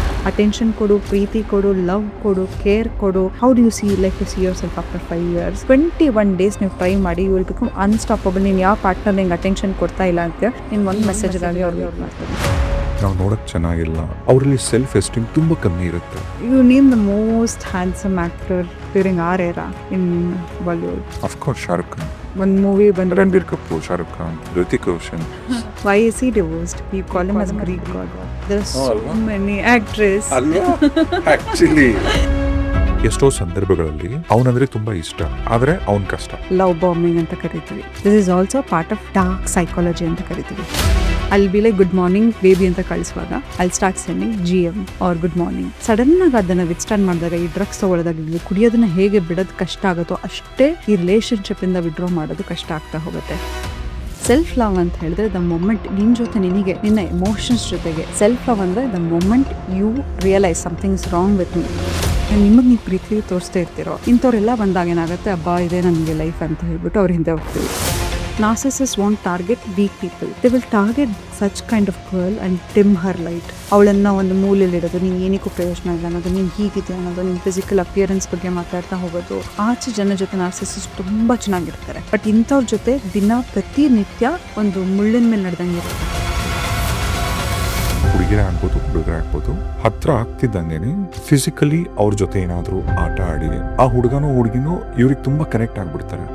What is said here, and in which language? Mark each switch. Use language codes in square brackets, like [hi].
[kn] Attention ಕೊಡು, ಪ್ರೀತಿ ಕೊಡು, love ಕೊಡು, ಕೇರ್ ಕೊಡು. [en] How do you see like you see yourself after 5 years? [kn] 21 days ನೀವು ಟ್ರೈ ಮಾಡಿ, [en] You will become unstoppable. [kn] ನೀನು ಯಾವ ಪಾರ್ಟ್ನರ್ ನಿಂಗೆ ಅಟೆನ್ಷನ್ ಕೊಡ್ತಾ ಇಲ್ಲ ಅಂತ ನೀನು ಒಂದು ಮೆಸೇಜ್ಗಾಗಿ ಅವ್ರಿಗೆ ಮಾಡ್ತಾರೆ. ನಾವು ನೋಡಕ್ ಚೆನ್ನಾಗಿಲ್ಲ, ಅವರಲ್ಲಿ ಸೆಲ್ಫ್ ಎಸ್ಟೀಮ್ ತುಂಬಾ ಕಮ್ಮಿ ಇರುತ್ತೆ. [en] You name the most handsome actor during our era in Bollywood. Of course, Shahrukh Khan. One movie ಬಂದ್ರೆ Ranbir Kapoor, Shahrukh Khan, Hrithik Roshan. why is he divorced? You call him as a Greek god. There are so many actresses. [kn] Actually ಎಷ್ಟೋ ಸಂದರ್ಭಗಳಲ್ಲಿ ಅವನಂದ್ರೆ ತುಂಬಾ ಇಷ್ಟ, ಆದ್ರೆ ಅವನ್ ಕಷ್ಟ. Love bombing ಅಂತ ಕರಿತೀವಿ. [en] This is also part of dark psychology [kn] ಅಂತ ಕರಿತೀವಿ. [en] I'll be like good morning baby [kn] ಅಂತ ಕಳಿಸುವಾಗ [en] I'll start sending GM or good morning. [kn] Sudden ಆಗಿ ಅದನ್ನ ವಿತ್ಸ್ಟ್ಯಾಂಡ್ ಮಾಡಿದಾಗ, ಈ ಡ್ರಗ್ಸ್ ತಗೊಳ್ಳೋದಾಗಲಿ, ಕುಡಿಯೋದನ್ನ ಹೇಗೆ ಬಿಡೋದು ಕಷ್ಟ ಆಗುತ್ತೋ ಅಷ್ಟೇ ಈ ರಿಲೇಶನ್ಶಿಪ್ ಇಂದ ವಿಡ್ರಾ ಮಾಡೋದು ಕಷ್ಟ ಆಗ್ತಾ ಹೋಗುತ್ತೆ. ಸೆಲ್ಫ್ ಲವ್ ಅಂತ ಹೇಳಿದ್ರೆ ದ ಮೊಮೆಂಟ್ ನಿನ್ನ ಜೊತೆ ನಿನಗೆ, ನಿನ್ನ ಎಮೋಷನ್ಸ್ ಜೊತೆಗೆ. [en] Self love ಅಂದರೆ the moment you realise something is wrong with me. [kn] ನಿಮಗೆ ನೀವು ಪ್ರೀತಿ ತೋರಿಸ್ತಾ ಇರ್ತೀರೋ, ಇಂಥವ್ರೆಲ್ಲ ಬಂದಾಗ ಏನಾಗುತ್ತೆ, ಹಬ್ಬ ಇದೆ ನನಗೆ ಲೈಫ್ ಅಂತ ಹೇಳ್ಬಿಟ್ಟು ಅವ್ರ ಹಿಂದೆ ಹೋಗ್ತೀವಿ. [en] Narcissists won't target weak people. They will target such kind of girl and dim her light. [kn] ಅವಳನ್ನು ಒಂದು ಮೂಲೆಯಲ್ಲಿಡೋದು, ನೀನು ಏನಕ್ಕೂ ಪ್ರಯೋಜನ ಇಲ್ಲ ಅನ್ನೋದು, ನೀನು ಹೀಗಿದೆ ಅನ್ನೋದು, ನಿನ್ನ ಫಿಸಿಕಲ್ ಅಪಿಯರೆನ್ಸ್ ಬಗ್ಗೆ ಮಾತಾಡ್ತಾ ಹೋಗೋದು. ಆಚೆ ಜನ ಜೊತೆ ನಾರ್ಸಿಸಿಸ್ಟ್ ತುಂಬ ಚೆನ್ನಾಗಿರ್ತಾರೆ, ಬಟ್ ಇಂಥವ್ರ ಜೊತೆ ದಿನ ಪ್ರತಿನಿತ್ಯ ಒಂದು ಮುಳ್ಳಿನ ಮೇಲೆ ನಡೆದಂಗೆ ಇರುತ್ತೆ. ಹುಡುಗಿರೇ ಆಗ್ಬೋದು, ಹುಡುಗರೇ ಆಗ್ಬೋದು, ಹತ್ರ ಆಗ್ತಿದ್ದಂಗೆನೆ ಫಿಸಿಕಲಿ ಅವ್ರ ಜೊತೆ ಏನಾದ್ರು ಆಟ ಆಡಿ ಆ ಹುಡುಗನೋ ಹುಡುಗಿನೋ ಇವ್ರಿಗೆ ತುಂಬಾ ಕನೆಕ್ಟ್ ಆಗ್ಬಿಡ್ತಾರೆ.